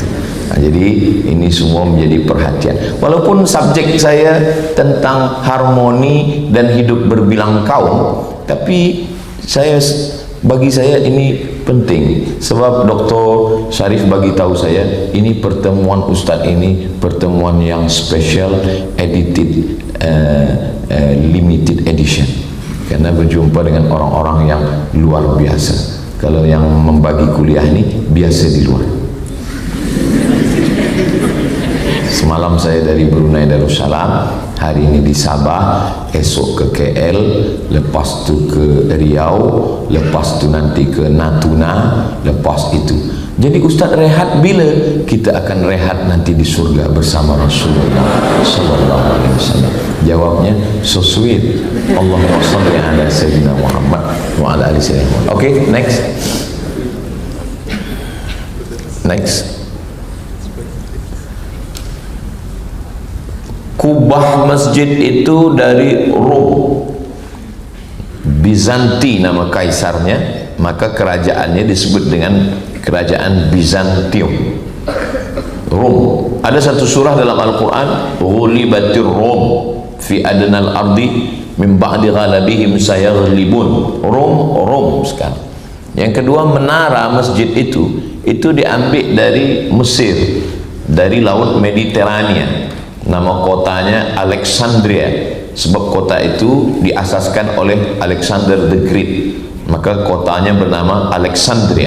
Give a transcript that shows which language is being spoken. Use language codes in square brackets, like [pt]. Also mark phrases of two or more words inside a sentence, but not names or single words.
[id] Jadi ini semua menjadi perhatian. Walaupun subjek saya tentang harmoni dan hidup berbilang kaum, tapi bagi saya ini penting. Sebab Dr. Syarif bagi tahu saya, ini pertemuan Ustaz ini pertemuan yang [en] special, edited, limited edition, [id] karena berjumpa dengan orang-orang yang luar biasa. Kalau yang membagi kuliah ini biasa di luar. Semalam saya dari Brunei Darussalam, hari ini di Sabah, esok ke KL, lepas tu ke Riau, lepas tu nanti ke Natuna, lepas itu. Jadi Ustaz rehat bila? Kita akan rehat nanti di surga bersama Rasulullah [ar] صلى الله عليه وسلم. [id] Jawabnya [en] so sweet. [ar] اللهم صل على سيدنا محمد وعلى آل سيدنا محمد. [en] Okay, next. [id] Kubah masjid itu dari Rom, Bizanti nama kaisarnya, maka kerajaannya disebut dengan kerajaan Bizantium. Rom. Ada satu surah dalam Al-Quran, [ar] غلبت الروم في أدنى الأرض من بعد غلبهم سيغلبون. [id] Rom sekarang. Yang kedua, menara masjid itu diambil dari Mesir, dari laut Mediterania. Nama kotanya Alexandria, sebab kota itu diasaskan oleh Alexander the Great, maka kotanya bernama Alexandria.